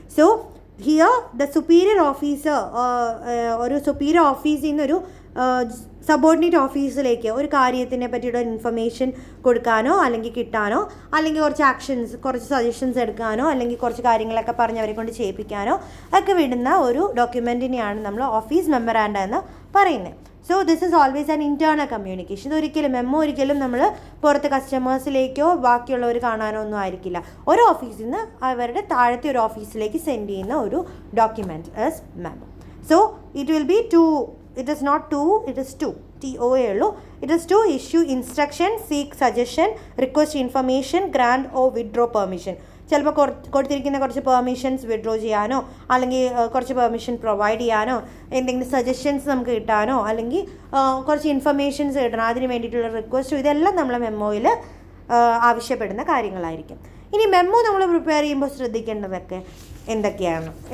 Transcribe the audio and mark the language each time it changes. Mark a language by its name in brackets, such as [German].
[English] so here the superior officer, [Malayalam] ഒരു superior ഓഫീസിൽ നിന്നൊരു സബോർഡിനേറ്റ് ഓഫീസിലേക്ക് ഒരു കാര്യത്തിനെ പറ്റിയുള്ള ഇൻഫർമേഷൻ കൊടുക്കാനോ അല്ലെങ്കിൽ കിട്ടാനോ അല്ലെങ്കിൽ കുറച്ച് സജഷൻസ് എടുക്കാനോ അല്ലെങ്കിൽ കുറച്ച് കാര്യങ്ങളൊക്കെ പറഞ്ഞ് അവരെ കൊണ്ട് ചെയ്യിപ്പിക്കാനോ ഒക്കെ വിടുന്ന ഒരു ഡോക്യുമെൻറ്റിനെയാണ് നമ്മൾ ഓഫീസ് മെമ്മറാൻഡം എന്ന് പറയുന്നത്. [English] So this is always an internal communication. [Malayalam] ഇതൊരിക്കലും ഒരിക്കലും നമ്മൾ പുറത്ത് കസ്റ്റമേഴ്സിലേക്കോ ബാക്കിയുള്ളവർ കാണാനോ ഒന്നും ആയിരിക്കില്ല. ഒരു ഓഫീസിൽ നിന്ന് അവരുടെ താഴത്തെ ഒരു ഓഫീസിലേക്ക് സെൻഡ് ചെയ്യുന്ന ഒരു document is memo. [English] So it will be to. It is not two, it is two. TOA ഉള്ളൂ. It is to issue instruction, seek suggestion, request information, grant or withdraw permission. [Malayalam] ചിലപ്പോൾ കൊടുത്തിരിക്കുന്ന കുറച്ച് പെർമിഷൻസ് വിഡ്രോ ചെയ്യാനോ അല്ലെങ്കിൽ കുറച്ച് permission provide ചെയ്യാനോ എന്തെങ്കിലും suggestions നമുക്ക് കിട്ടാനോ അല്ലെങ്കിൽ കുറച്ച് ഇൻഫർമേഷൻസ് കിട്ടണം അതിന് വേണ്ടിയിട്ടുള്ള റിക്വസ്റ്റ്, ഇതെല്ലാം നമ്മളെ മെമ്മോയിൽ ആവശ്യപ്പെടുന്ന കാര്യങ്ങളായിരിക്കും. ഇനി മെമ്മോ നമ്മൾ പ്രിപ്പയർ ചെയ്യുമ്പോൾ ശ്രദ്ധിക്കേണ്ടതൊക്കെ എന്തൊക്കെയാണ്?